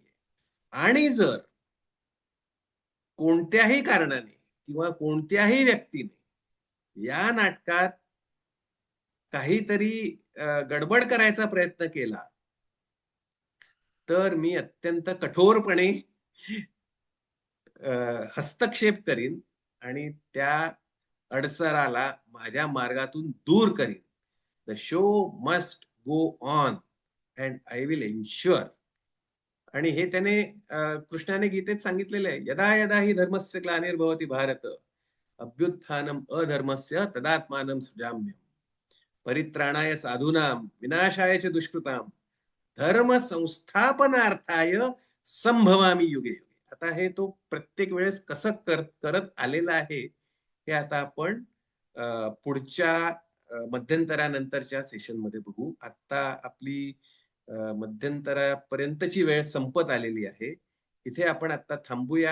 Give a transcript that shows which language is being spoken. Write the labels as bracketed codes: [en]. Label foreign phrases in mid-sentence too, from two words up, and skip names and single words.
[mr] आणि जर कोणत्याही कारणाने किंवा कोणत्याही व्यक्तीने या नाटकात काहीतरी गडबड करायचा प्रयत्न केला, तर मी अत्यंत कठोरपणे हस्तक्षेप करीन आणि त्या अडसराला माझ्या मार्गातून दूर करीन. [en] The show must go on and I will ensure. [mr] आणि हे त्याने कृष्णाने गीतेत सांगितलेलं आहे. [sa] यदा यदा हि धर्मस्य ग्लानिर्भवति भारत अभ्युत्थानम अधर्मस्य तदात्मानं सृजाम्यहम्. परित्राणाय साधूनां विनाशाय च दुष्कृतां धर्म संस्थापनार्थाय संभवामी युगे युगे. [mr] आता हे तो प्रत्येक वेळेस कसं करत आलेला आहे हे आता आपण पुढच्या मध्यंतरानंतरच्या सेशनमध्ये बघू. आता आपली मध्यंतरापर्यंतची वेळ संपत आलेली आहे. इथे आपण आता थांबूया.